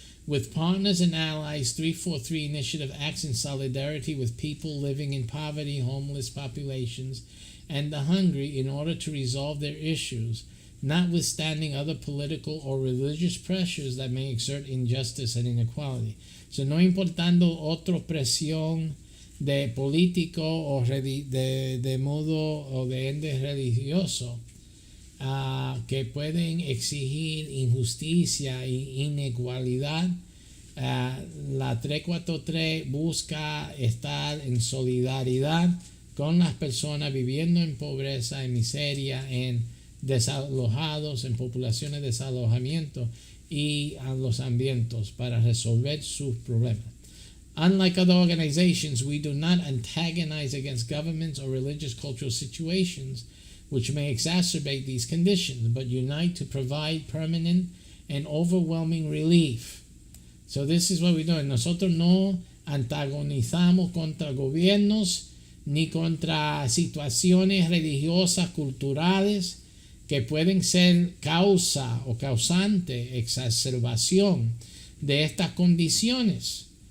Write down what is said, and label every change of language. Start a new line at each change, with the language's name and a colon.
English: With partners and allies, 343 Initiative acts in solidarity with people living in poverty, homeless populations, and the hungry in order to resolve their issues, notwithstanding other political or religious pressures that may exert injustice and inequality.
Spanish: So no importando otra presión de político o de modo o de ende religioso que pueden exigir injusticia e inequalidad, la 343 busca estar en solidaridad con las personas viviendo en pobreza, en miseria, en desalojados, en poblaciones de desalojamiento y a los ambientes para resolver sus problemas.
English: Unlike other organizations, we do not antagonize against governments or religious cultural situations which may exacerbate these conditions, but unite to provide permanent and overwhelming relief. So this is what we're doing.
Spanish: Nosotros no antagonizamos contra gobiernos ni contra situaciones religiosas, culturales, que pueden ser causa o causante, exacerbación de estas condiciones.